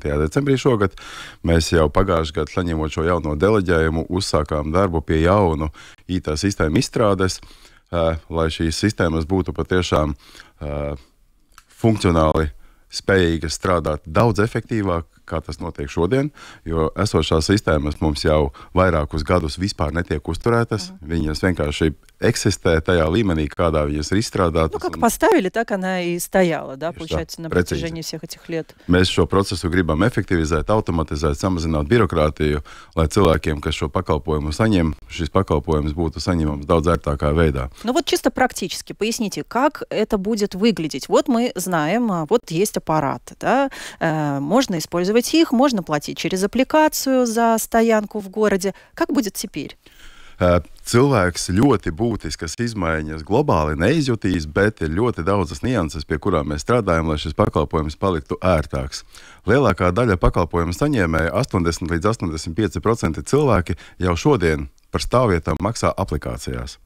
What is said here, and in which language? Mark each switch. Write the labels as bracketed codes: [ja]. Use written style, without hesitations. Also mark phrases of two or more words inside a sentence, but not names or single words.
[lv] decembrī šogad, mēs jau pagājušajā gadā, saņemot šo jauno deleģējumu, uzsākām darbu pie jaunu IT sistēmu izstrādes, lai šīs sistēmas būtu patiešām funkcionāli spējīgas strādāt daudz efektīvāk, kā tas notiek šodien, jo esošās sistēmas mums jau vairākus gadus vispār netiek uzturētas. Viņas vienkārši eksistē tajā līmenī, kādā viņas ir izstrādātas. [ru] Ну, как поставили, так она и стояла, да, получается, на протяжении всех этих лет. [lv] Mēs šo procesu gribam efektivizēt, automatizēt, samazināt birokrātiju, lai cilvēkiem, kas šo pakalpojumu saņem, šis pakalpojums būtu saņemams daudz ērtākā veidā. [ru] Ну вот чисто практически поясните, как это будет выглядеть. Вот мы знаем, вот есть аппараты, да, можно использовать их, можно платить через аппликацию за стоянку в городе. Как будет теперь? [lv] Cilvēks ļoti būtiskas izmaiņas globāli neizjutīs, bet ir ļoti daudzas nianses, pie kurām mēs strādājam, lai šis pakalpojums paliktu ērtāks. Lielākā daļa pakalpojumu saņēmēja, 80 līdz 85% cilvēki jau šodien par stāvvietām maksā aplikācijās.